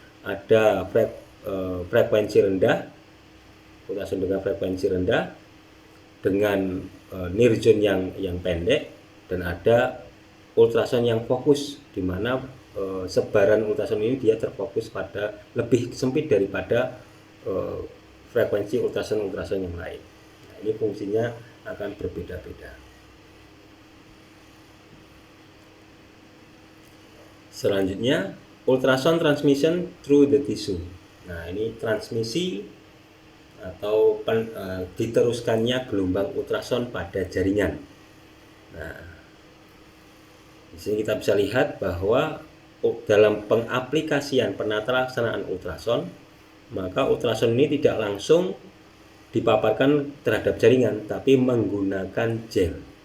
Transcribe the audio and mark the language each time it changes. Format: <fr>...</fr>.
<id>Ada frekuensi rendah, ultrason dengan frekuensi rendah dengan near zone yang pendek, dan ada ultrason yang fokus, di mana sebaran ultrason ini dia terfokus pada lebih sempit daripada frekuensi ultrason yang lain. Nah, ini fungsinya akan berbeda-beda.</id> <en>Selanjutnya, ultrasound transmission through the tissue.</en> <id>Nah, ini transmisi atau diteruskannya gelombang ultrason pada jaringan. Nah, di sini kita bisa lihat bahwa dalam pengaplikasian penata laksanaan ultrason, maka ultrason ini tidak langsung dipaparkan terhadap jaringan, tapi menggunakan gel.</id>